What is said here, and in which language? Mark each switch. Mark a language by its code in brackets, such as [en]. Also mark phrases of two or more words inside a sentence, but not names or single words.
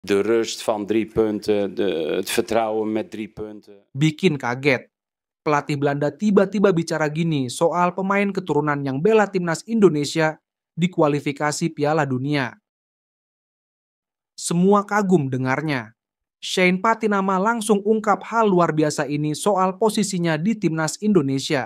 [nl] De rust van 3 punten, het vertrouwen met 3 punten. [id] Bikin kaget. Pelatih Belanda tiba-tiba bicara gini soal pemain keturunan yang bela timnas Indonesia di kualifikasi Piala Dunia. Semua kagum dengarnya. Shane Patinama langsung ungkap hal luar biasa ini soal posisinya di timnas Indonesia.